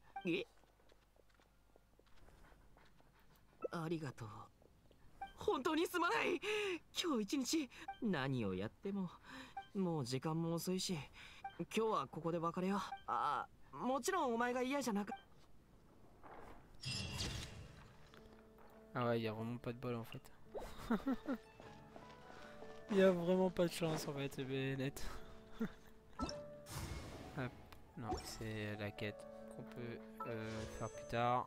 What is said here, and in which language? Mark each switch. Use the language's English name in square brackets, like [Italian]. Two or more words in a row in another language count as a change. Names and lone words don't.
[Japanese] ありがとう。本当にすまない。今日一日何をやってももう時間も遅いし、今日はここで別れよう。もちろんお前が嫌じゃなか。 [French] Ah ouais, il y a vraiment pas de bol en fait. Il y a vraiment pas de chance en fait, c'est net. Hop, non, c'est la quête qu'on peut faire plus tard.